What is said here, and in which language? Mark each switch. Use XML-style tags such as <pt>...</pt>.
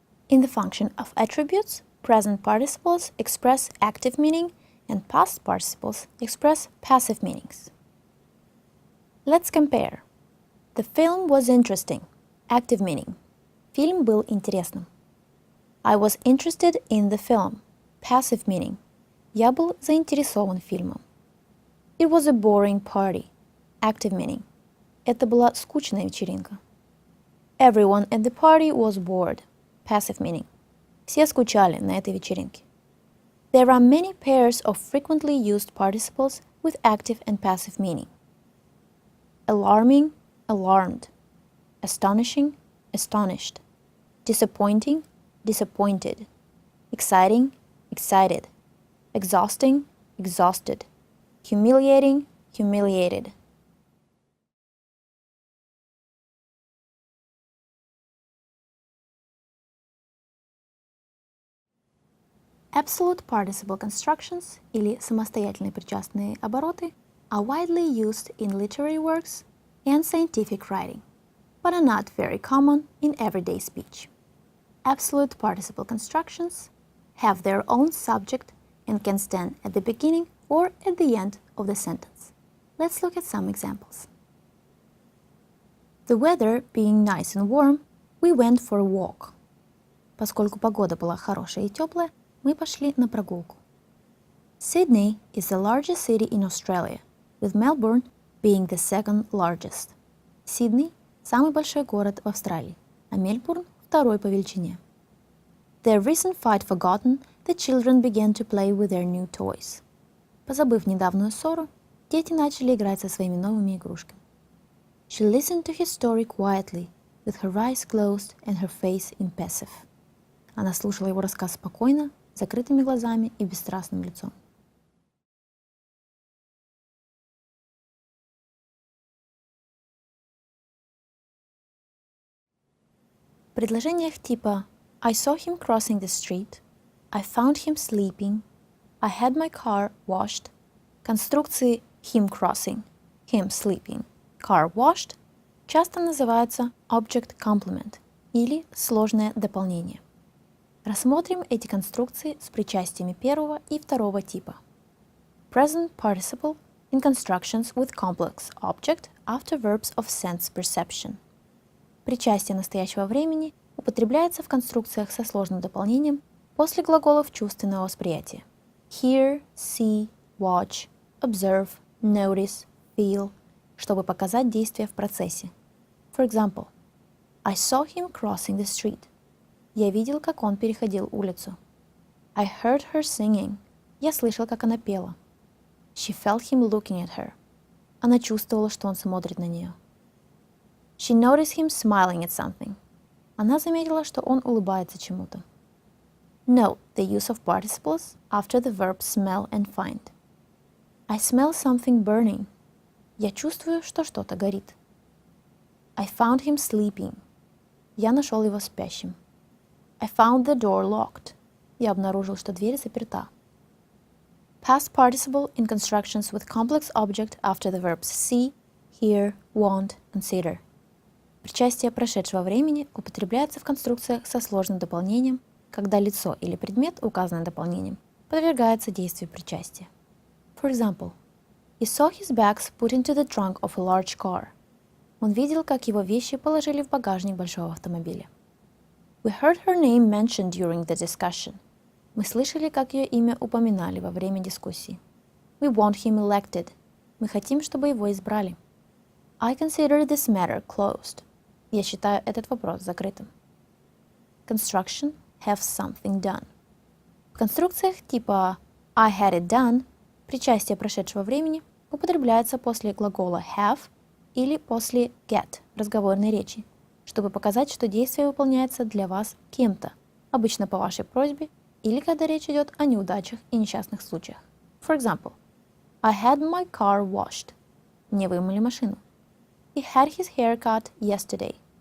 <en>In the function of attributes, present participles express active meaning and past participles express passive meanings. Let's compare. The film was interesting. Active meaning.</en> <ru>Фильм был интересным.</ru> <en>I was interested in the film. Passive meaning.</en> <ru>Я был заинтересован фильмом.</ru> <en>It was a boring party. Active meaning.</en> <ru>Это была скучная вечеринка.</ru> <en>Everyone at the party was bored. Passive meaning.</en> <ru>Все скучали на этой вечеринке.</ru> <en>There are many pairs of frequently used participles with active and passive meaning. Alarming, alarmed. Astonishing, astonished. Disappointing, disappointed. Exciting, excited. Exhausting, exhausted. Humiliating, humiliated. Absolute participle constructions</en> <ru>или самостоятельные причастные обороты</ru> <en>are widely used in literary works and scientific writing, but are not very common in everyday speech. Absolute participle constructions have their own subject and can stand at the beginning or at the end of the sentence. Let's look at some examples. The weather being nice and warm, we went for a walk.</en> <ru>Поскольку погода была хорошая и теплая, мы пошли на прогулку.</ru> <en>Sydney is the largest city in Australia, with Melbourne being the second largest.</en> <ru>Сидней – самый большой город в Австралии, а Мельбурн – второй по величине.</ru> <en>Their recent fight forgotten, the children began to play with their new toys.</en> <ru>Позабыв недавнюю ссору, дети начали играть со своими новыми игрушками.</ru> <en>She listened to his story quietly, with her eyes closed and her face impassive.</en> <ru>Она слушала его рассказ спокойно, закрытыми глазами и бесстрастным лицом. В предложениях типа</ru> <en>I saw him crossing the street, I found him sleeping, I had my car washed,</en> <ru>конструкции</ru> <en>him crossing, him sleeping, car washed</en> <ru>часто называются</ru> <en>object complement</en> <ru>или сложное дополнение. Рассмотрим эти конструкции с причастиями первого и второго типа.</ru> <en>Present participle in constructions with complex object after verbs of sense perception.</en> <ru>Причастие настоящего времени употребляется в конструкциях со сложным дополнением после глаголов чувственного восприятия.</ru> <en>Hear, see, watch, observe, notice, feel,</en> <ru>чтобы показать действие в процессе.</ru> <en>For example, I saw him crossing the street.</en> <ru>Я видел, как он переходил улицу.</ru> <en>I heard her singing.</en> <ru>Я слышал, как она пела.</ru> <en>She felt him looking at her.</en> <ru>Она чувствовала, что он смотрит на нее.</ru> <en>She noticed him smiling at something.</en> <ru>Она заметила, что он улыбается чему-то.</ru> <en>Note the use of participles after the verbs smell and find. I smell something burning.</en> <ru>Я чувствую, что что-то горит.</ru> <en>I found him sleeping.</en> <ru>Я нашел его спящим.</ru> <en>I found the door locked.</en> <ru>Я обнаружил, что дверь заперта.</ru> <en>Past participle in constructions with complex object after the verbs see, hear, want, consider.</en> <ru>Причастие прошедшего времени употребляется в конструкциях со сложным дополнением, когда лицо или предмет, указанный дополнением, подвергается действию причастия.</ru> <en>For example, he saw his bags put into the trunk of a large car.</en> <ru>Он видел, как его вещи положили в багажник большого автомобиля.</ru> <en>We heard her name mentioned during the discussion.</en> <ru>Мы слышали, как ее имя упоминали во время дискуссии.</ru> <en>We want him elected.</en> <ru>Мы хотим, чтобы его избрали.</ru> <en>I consider this matter closed.</en> <ru>Я считаю этот вопрос закрытым.</ru> <en>Construction have something done.</en> <ru>В конструкциях типа</ru> <en>I had it done</en> <ru>причастие прошедшего времени употребляется после глагола have или после get разговорной речи, чтобы показать, что действие выполняется для вас кем-то, обычно по вашей просьбе или когда речь идет о неудачах и несчастных случаях.</ru> <en>For example, I had my car washed.</en> <ru>Мне вымыли машину.</ru> <en>He had his hair cut yesterday.</en>